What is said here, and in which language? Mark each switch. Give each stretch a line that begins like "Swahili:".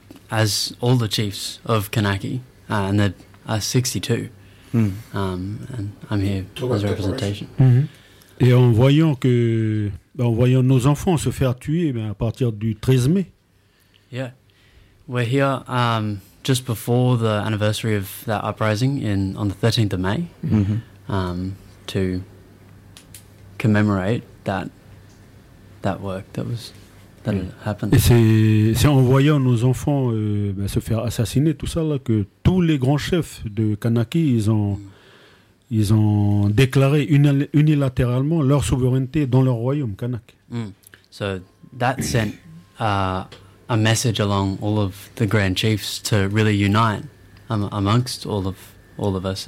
English: as all the chiefs of Kanaky, and there are 62, and I'm here as a representation.
French: Et en voyant que, en voyant nos enfants se faire tuer à partir du 13 mai.
English: Yeah, we're here just before the anniversary of that uprising on the 13th of May to commemorate that work that was...
French: Et c'est en voyant nos enfants se faire assassiner, tout ça, là, que tous les grands chefs de Kanaky, ils ont déclaré unilatéralement leur souveraineté dans leur royaume, Kanak.
English: So that sent a message along all of the grand chiefs to really unite amongst all of us.